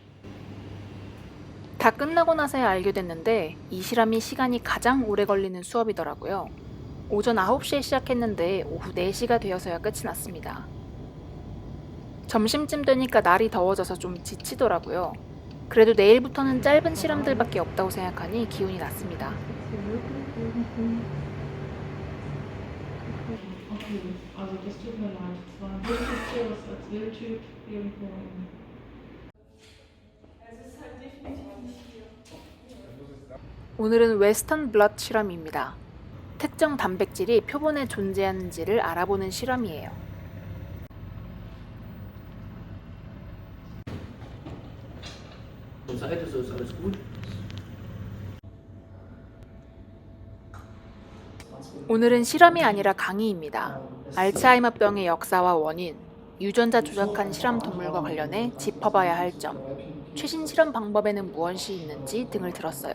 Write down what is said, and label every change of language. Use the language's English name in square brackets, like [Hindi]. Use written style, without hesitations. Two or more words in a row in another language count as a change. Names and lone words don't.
[Korean] 다 끝나고 나서야 알게 됐는데 이 실험이 시간이 가장 오래 걸리는 수업이더라고요. 오전 9시에 시작했는데 오후 4시가 되어서야 끝이 났습니다. 점심쯤 되니까 날이 더워져서 좀 지치더라고요. 그래도 내일부터는 짧은 실험들밖에 없다고 생각하니 기운이 났습니다. [German] Also das tut mir leid. Es war ein Wildtier, was als Wildtyp irgendwo in. [Korean] 오늘은 웨스턴 블럿 실험입니다. 특정 단백질이 표본에 존재하는지를 알아보는 실험이에요. [German] Von Seite so ist alles gut. [Korean] 오늘은 실험이 아니라 강의입니다. 알츠하이머병의 역사와 원인, 유전자 조작한 실험 동물과 관련해 짚어봐야 할 점, 최신 실험 방법에는 무엇이 있는지 등을 들었어요.